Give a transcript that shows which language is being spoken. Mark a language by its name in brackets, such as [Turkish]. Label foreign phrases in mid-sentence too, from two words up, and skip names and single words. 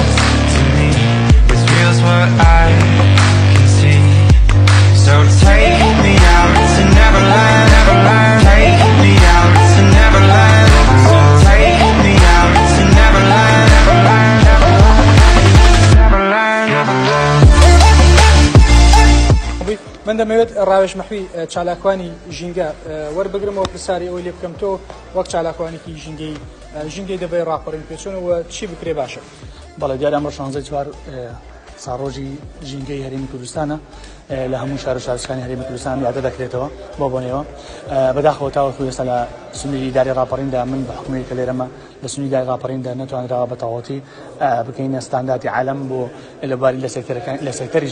[English] To me, it's real's what I can see. So take me out to Neverland, Neverland. Take me out to Neverland. So take me out to Neverland, Neverland, Neverland, Neverland. [Central Kurdish] من دەمەوێت ڕاوێژ مەحوی چالاکوانی ژینگە وەربگرمەوە پرسیاری ئەوەی لێ بکەم تۆ وەک چالاکوانێکی ژینگەی دەبێت ڕاپەڕین پێچوونەوە چی بکرێ باشە؟ بەڵێ دیارە ئەمڕۆ 16 چوار ساڕۆژی ژینگەی هەرێمی کوردستانە لە هەموو شار و شارستانی هەرێمی کوردستان یادە دەکرێتەوە بۆ بۆنەوە بەداخەوە تاوەکو ئێستا لە سنووری داری ڕاپەڕیندا من بە حکومەتی کە لێرەمە لە سنووری داری ڕاپەڕیندا نەتوانراوە بە تەواوەتی بکەینە ستانداردی عالەم بۆ لەباری لە سێکتەری